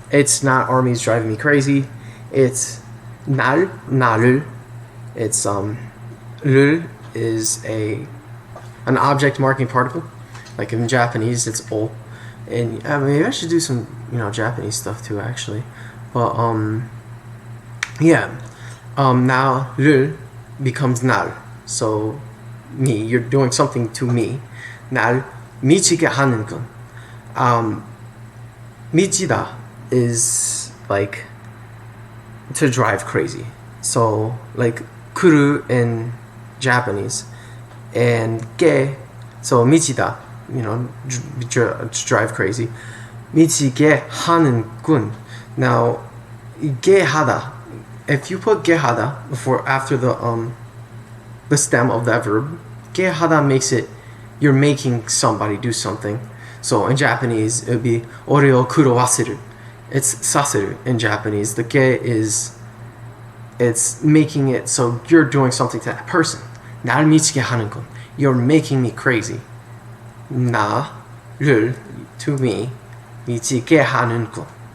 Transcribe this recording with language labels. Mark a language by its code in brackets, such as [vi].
[en] It's not armies driving me crazy. It's 나를. It's 를 is an object marking particle. Like in Japanese, it's o. And maybe I should do some, you know, Japanese stuff too, actually. But yeah. [ko] 나를 becomes 날. [en] So me, you're doing something to me. [ko] 날 미치게 하는군. [en] 미치다 is like to drive crazy. So like kuru in Japanese and ge, so 미치다, you know, to drive crazy. [ko] 미치게 하는군. [en] Now 게 하다, if you put 게 하다 before after the stem of that verb, 게 하다 makes it you're making somebody do something. So in Japanese, it would be [ja] ore o kurowaseru. [en] It's saseru in Japanese. The ge is, it's making it so you're doing something to that person. [ko] 날 미치게 하는군. [en] You're making me crazy. [ko] 나를, [en] to me, [ko] 미치게 하는군.